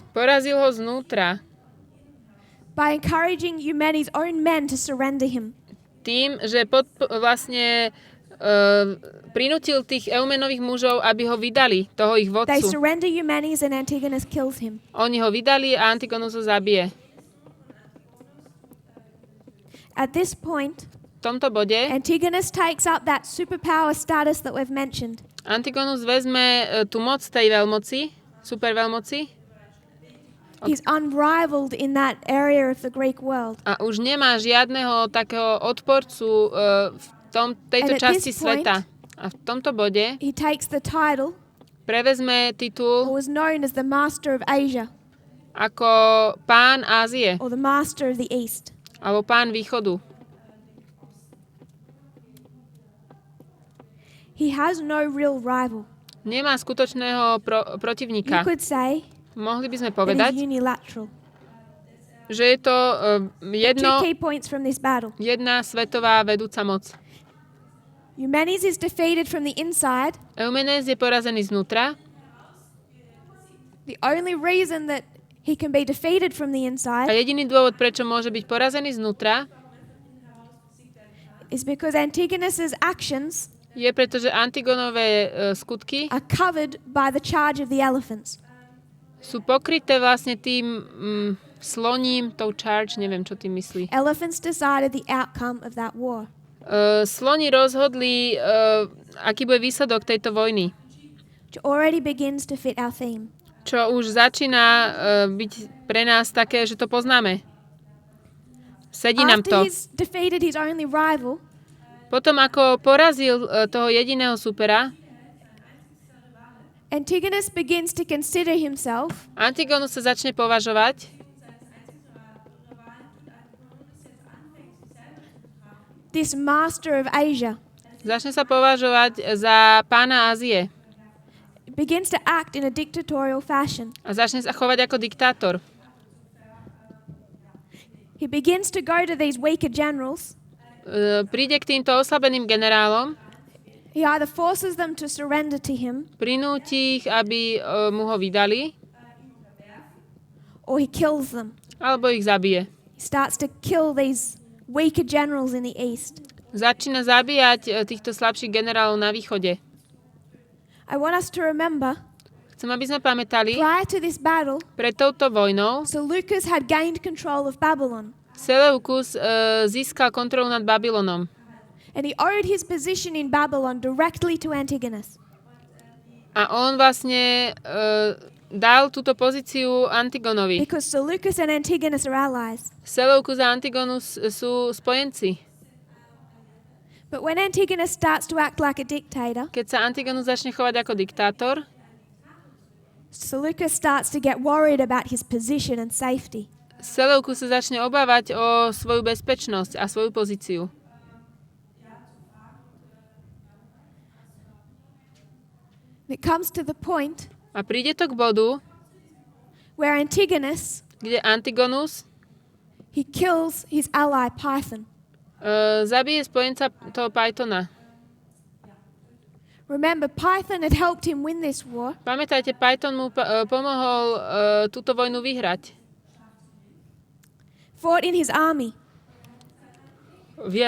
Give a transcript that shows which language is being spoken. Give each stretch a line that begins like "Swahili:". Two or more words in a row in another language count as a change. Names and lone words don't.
Slovak: Porazil ho znútra.
English: by encouraging Eumenes' own men to surrender him.
Slovak: Tým, že vlastne prinútil tých Eumenových mužov, aby ho vydali, toho ich
English: They
Slovak: vodcu.
English: surrender Eumenes and Antigonus kills him.
Slovak: Oni ho vydali a Antigonus ho zabije.
English: At this point,
Slovak: V tomto bode
English: Antigonus takes up that superpower status that we've mentioned.
Slovak: Antigonus vezme tú moc tej veľmoci, superveľmoci,
English: He's unrivaled in that area of the Greek world.
Slovak: a už nemá žiadneho takého odporcu v tejto
English: And at
Slovak: časti
English: this point,
Slovak: sveta. A v tomto bode
English: He takes the title,
Slovak: prevezme
English: or
Slovak: titul
English: was known as the Master of Asia,
Slovak: ako pán Ázie,
English: or the Master of the East.
Slovak: alebo pán východu.
English: He has no real rival.
Slovak: Nemá skutočného
English: You
Slovak: protivníka.
English: could say
Slovak: Mohli by sme
English: that
Slovak: povedať,
English: he's unilateral.
Slovak: že je to
English: Two key points from this battle.
Slovak: jedna svetová vedúca moc.
English: Eumenes is defeated from the inside.
Slovak: Eumenes je porazený znútra.
English: The only reason that he can be defeated from the
Slovak: A
English: inside
Slovak: jediný dôvod, prečo môže byť porazený znútra,
English: is because Antigonus's actions
Slovak: je preto, že Antigonové skutky
English: are covered by the charge of the elephants.
Slovak: sú pokryté vlastne tým sloním, tou charge, neviem, čo tým myslí.
English: Elephants decided the outcome of that war.
Slovak: Sloni rozhodli, aký bude výsledok tejto vojny,
English: Which already begins to fit our theme.
Slovak: čo už začína byť pre nás také, že to poznáme. Sedí nám
English: After
Slovak: to.
English: he's defeated his only rival,
Slovak: Potom, ako porazil toho jediného supera,
English: Antigonus begins to consider himself
Slovak: Antigonus sa začne považovať
English: this master of Asia.
Slovak: Začne sa považovať za pána Ázie
English: Begins to act in a dictatorial fashion.
Slovak: a začne sa chovať ako diktátor.
English: He begins to go to these weaker generals.
Slovak: Príde k týmto oslabeným generálom,
English: He either forces them to surrender to him,
Slovak: prinúti ich, aby mu ho vydali,
English: or he kills them.
Slovak: alebo ich zabije.
English: He starts to kill these weaker generals in the east.
Slovak: Začína zabíjať týchto slabších generálov na východe.
English: I want us to remember,
Slovak: Chcem, aby sme pamätali,
English: prior to this battle,
Slovak: pred touto vojnou
English: Seleucus had gained control of Babylon,
Slovak: Seleukus získal kontrolu nad Babylonom.
English: and he owed his position in Babylon directly to Antigonus.
Slovak: A on vlastne dal túto pozíciu Antigonovi.
English: Because Seleucus and Antigonus are allies.
Slovak: Seleukus a Antigonus sú spojenci.
English: But when Antigonus starts to act like a dictator,
Slovak: Keď sa Antigonus začne chovať ako diktátor,
English: Seleucus starts to get worried about his position and safety.
Slovak: Seleukus sa začne obávať o svoju bezpečnosť a svoju pozíciu.
English: It comes to the point
Slovak: A príde to k bodu,
English: where Antigonus,
Slovak: kde Antigonus
English: he kills his ally Python.
Slovak: zabije spojenca toho Pythona.
English: Remember, Python had helped him win this war,
Slovak: Pamätajte, Python mu pomohol túto vojnu vyhrať.
English: fought in his army.
Slovak: V jeho